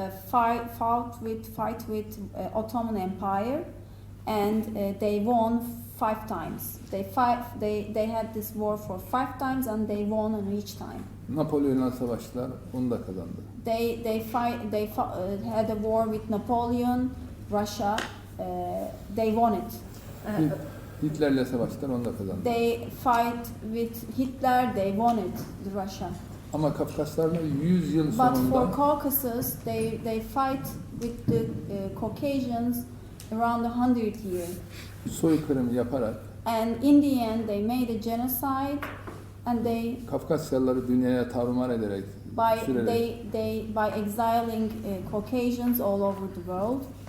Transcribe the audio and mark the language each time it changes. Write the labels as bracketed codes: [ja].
[en] fight with Ottoman Empire, and they won 5 times. They had this war for 5 times, and they won on each time. [tr] Napolyon'la savaştılar, onu da kazandı. [en] They had a war with Napoleon, Russia. They won it. [tr] Hitler'le savaştılar, onu da kazandı. [en] They fight with Hitler. They won it, the Russia. [tr] Ama Kafkaslarla 100 yıl [en] But [tr] sonunda [en] for Caucasus, they fight with the Caucasians around 100 years. [tr] soykırım yaparak [en] And in the end, they made a genocide, and they [tr] Kafkasyalıları dünyaya tarumar ederek [en] by exiling Caucasians all over the world.